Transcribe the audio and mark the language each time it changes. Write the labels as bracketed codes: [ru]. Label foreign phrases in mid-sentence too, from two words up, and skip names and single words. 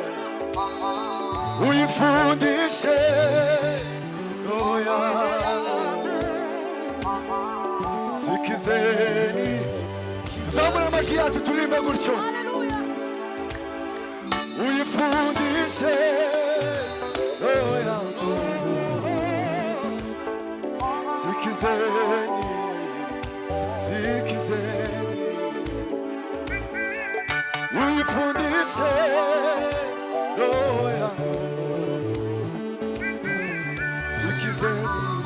[sw] Uyifundishe roho yangu, sikizeni. [rw] Tuzamure amajwi yacu turimbe gutyo, [sw] uyifundishe roho yangu, sikizeni, sikizeni, uyifundishe roho yangu, sikizeni.